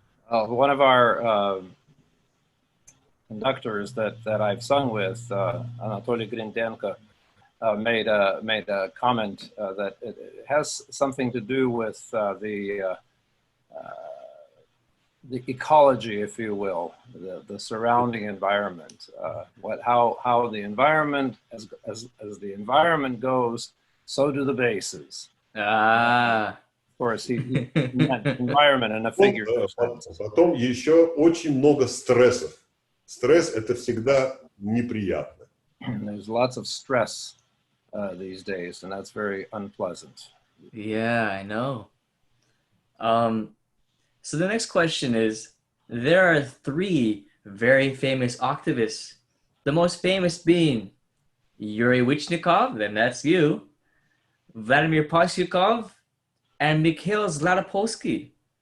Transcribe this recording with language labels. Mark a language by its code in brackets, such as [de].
[en] One of our conductors that I've sung with, Anatoly Grindenko, made a comment that it has something to do with the ecology, if you will, the surrounding environment. How the environment, as the environment goes, so do the basses. Of course, he environment in a figure. [ru] Потом еще очень много стрессов. Стресс — это всегда неприятно. [en] There's lots of stress these days, and that's very unpleasant. Yeah, I know. So the next question is, there are 3 very famous octavists. The most famous being Yuri Wichniakov, then that's you, Vladimir Pastyukov, and Mikhail Zlatapulski.